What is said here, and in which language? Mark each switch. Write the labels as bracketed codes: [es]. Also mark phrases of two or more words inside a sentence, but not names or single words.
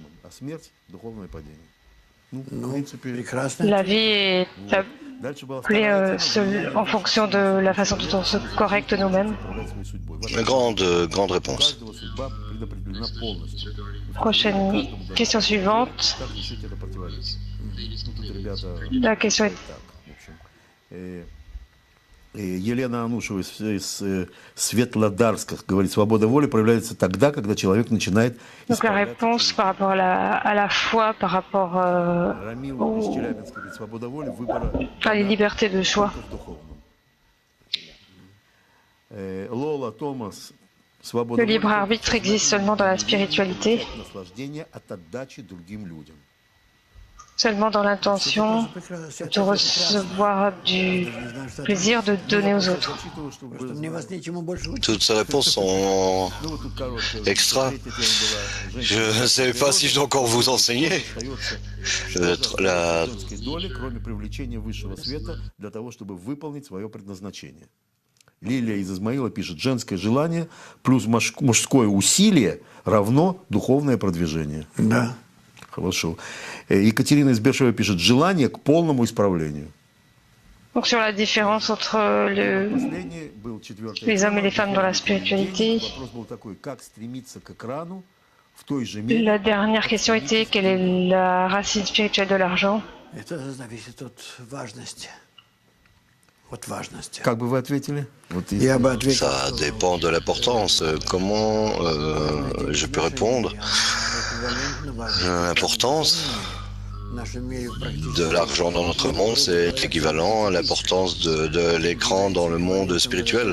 [fr] La vie est appelée en fonction de la façon dont on se correcte nous-mêmes. Grande réponse. Prochaine question suivante. La question est... [ru] Елена Анушева из Светлодарска говорит, свобода воли проявляется тогда, когда человек начинает... [fr] Donc la réponse par rapport à la foi, par rapport à la liberté de choix. Лола Томас, le libre arbitre existe seulement dans la spiritualité, seulement dans l'intention de recevoir du plaisir de donner aux autres. Toutes ces réponses sont extra. Je ne sais pas si je dois encore vous enseigner. [ru] Лилия из Измаила пишет, женское желание плюс мужское усилие равно духовное продвижение. Да. Хорошо. Екатерина из Бершева пишет, желание к полному исправлению. [fr] Donc sur la différence entre les hommes et les femmes dans la spiritualité, la dernière question était quelle est la racine spirituelle de l'argent? [ru] Как бы вы ответили? [fr] Ça dépend de l'importance. Comment je peux répondre? L'importance de l'argent dans notre monde, c'est équivalent à l'importance de l'écran dans le monde spirituel.